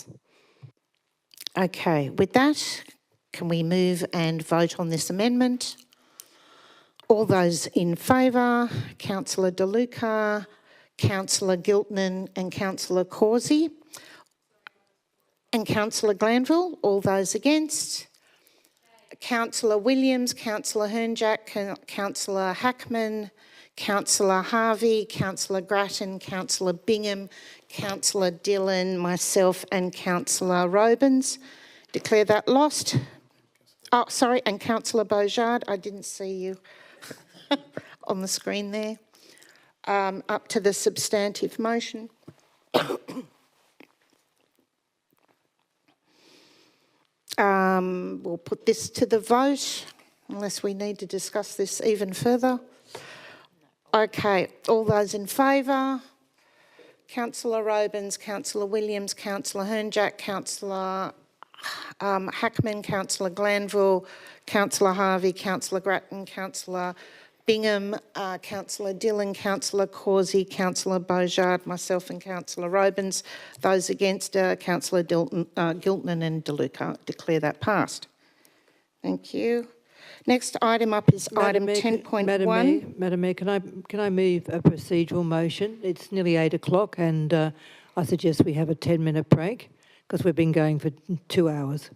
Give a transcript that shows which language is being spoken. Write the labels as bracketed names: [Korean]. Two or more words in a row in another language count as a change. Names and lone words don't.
[English] Okay, with that, can we move and vote on this amendment? All those in favour, Councillor De Luca, Councillor Giltnan and Councillor Causey, and Councillor Glanville, all those against? Councillor Williams, Councillor Hernjack, Councillor Hackman, Councillor Harvey, Councillor Grattan, Councillor Bingham, Councillor Dillon, myself and Councillor Robins. Declare that lost. Oh, sorry, and Councillor Beaujard, I didn't see you on the screen there. Up to the substantive motion. We'll put this to the vote, unless we need to discuss this even further. Okay, all those in favour? Councillor Robins, Councillor Williams, Councillor Hernjack, Councillor Hackman, Councillor Glanville, Councillor Harvey, Councillor Grattan, Councillor Bingham, Councillor Dillon, Councillor Causey, Councillor Beaujard, myself and Councillor Robins. Those against Councillor Gilton and DeLuca. Declare that passed. Thank you. Next item up is item 10.1. Madam Mayor, can I move a procedural motion? It's nearly 8 o'clock and I suggest we have a 10-minute break because we've been going for 2 hours.